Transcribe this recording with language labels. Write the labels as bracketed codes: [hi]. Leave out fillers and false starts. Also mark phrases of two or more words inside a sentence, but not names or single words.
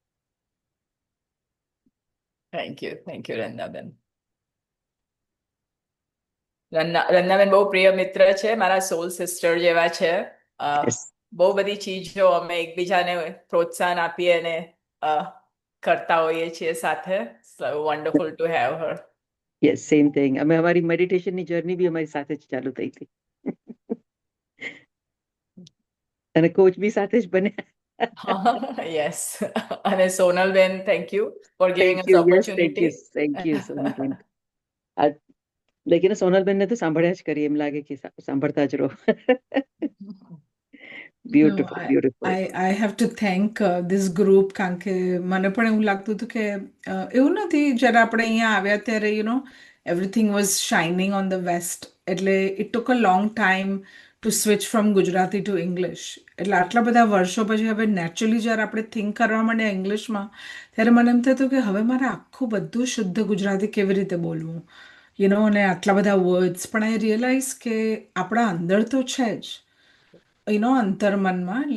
[en] thank you રંદાબેન. [gu] રંદાબેન બહુ પ્રિય મિત્ર છે, મારા [en] soul sister [gu] જેવા છે. બહુ બધી ચીજો અમે એકબીજાને પ્રોત્સાહન આપીએ અને કરતા હોઈએ છીએ સાથે. [en] So wonderful to have her. yes, same thing. [gu] અમે અમારી [en] meditationની journey [gu] બી અમારી સાથે જ ચાલુ થઈ હતી. અને કોચ બી સાથે જ બન્યા. Yes. અને સોનલબેન, [en] thank you for giving us opportunity. thank you સોનલબેન. [gu] સોનલબેનને તો સાંભળ્યા જ કરીએ, એમ લાગે કે સાંભળતા જ રહો. બ્યુટીફુલ. [en] I have to thank this group, [gu] કારણ કે મને પણ એવું લાગતું હતું કે એવું નથી, જ્યારે આપણે અહીંયા આવ્યા ત્યારે [en] everything was shining on the west, [gu] એટલે [en] it took a long time to switch from Gujarati to English. [gu] એટલે આટલા બધા વર્ષો પછી હવે નેચરલી જ્યારે આપણે થિંક કરવા માંડ્યા ઇંગ્લિશમાં, ત્યારે મને એમ થતું કે હવે મારે આખું બધું શુદ્ધ ગુજરાતી કેવી રીતે બોલવું, અને આટલા બધા વર્ડ્સ. પણ [en] I realize [gu] કે આપણા અંદર તો છે જ, અંતર્મનમાં.